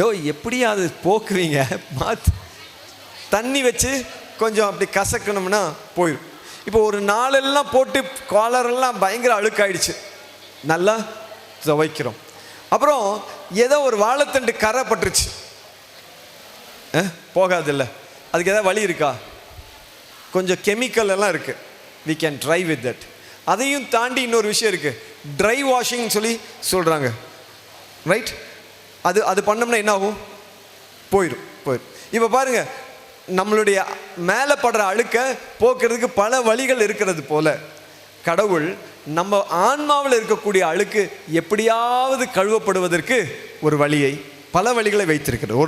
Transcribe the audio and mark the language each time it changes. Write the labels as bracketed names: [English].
[Tamil] எப்படியா அது போக்குவீங்க? மாற்று தண்ணி வச்சு கொஞ்சம் அப்படி கசக்கணும்னா போயிடும். இப்போ ஒரு நாளெல்லாம் போட்டு காலரெல்லாம் பயங்கர அழுக்காயிடுச்சு, நல்லா துவைக்கிறோம். அப்புறம் ஏதோ ஒரு வாழைத்தண்டு கரை பட்டுருச்சு, போகாது இல்லை? அதுக்கு ஏதாவது வழி இருக்கா? கொஞ்சம் கெமிக்கல் எல்லாம் இருக்குது, [English] we can dry with that. [Tamil] அதையும் தாண்டி இன்னொரு விஷயம் இருக்குது, ட்ரை வாஷிங் சொல்லி சொல்கிறாங்க, ரைட்? அது பண்ணோம்னா என்ன ஆகும்? போயிடும். இப்போ பாருங்க, நம்மளுடைய மேலே படுற அழுக்க போக்குறதுக்கு பல வழிகள் இருக்கிறது போல, கடவுள் நம்ம ஆன்மாவில் இருக்கக்கூடிய அழுக்கு எப்படியாவது கழுவப்படுவதற்கு ஒரு வழியை, பல வழிகளை வைத்திருக்கிறது.